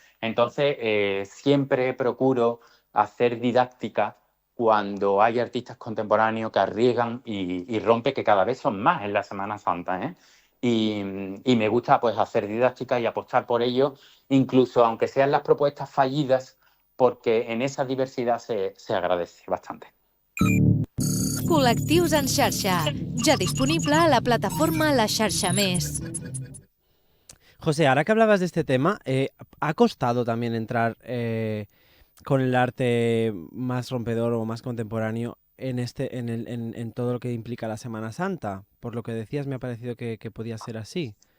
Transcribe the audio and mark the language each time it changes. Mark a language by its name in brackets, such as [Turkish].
[Spanish] Entonces, siempre procuro hacer didáctica cuando hay artistas contemporáneos que arriesgan y rompe, que cada vez son más en la Semana Santa, ¿eh? Y me gusta pues hacer didáctica y apostar por ello, incluso aunque sean las propuestas fallidas, porque en esa diversidad se agradece bastante. [Catalan] Col·lectius en xarxa, ja disponible a la plataforma La Xarxa Més. [Spanish] José, ahora que hablabas de este tema, ¿ha costado también entrar con el arte más rompedor o más contemporáneo en todo lo que implica la Semana Santa? Por lo que decías, me ha parecido que podía ser así.